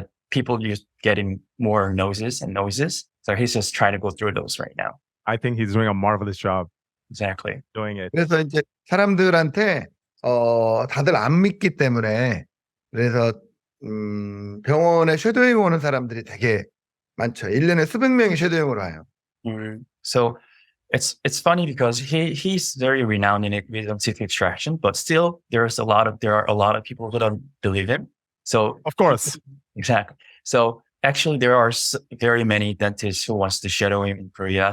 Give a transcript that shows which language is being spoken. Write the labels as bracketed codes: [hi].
[en] People just getting more noises. So he's just trying to go through those right now. I think he's doing a marvelous job Exactly. doing it. [ko] 그래서 이제 사람들한테 다들 안 믿기 때문에 그래서 병원에 섀도잉 오는 사람들이 되게 많죠. 1년에 수백 명이 섀도잉으로 와요. [en] So it's funny because he's very renowned in wisdom teeth extraction, but still there are a lot of people who don't believe him. So Of course. Exactly. So actually there are very many dentists who wants to shadow him in Korea.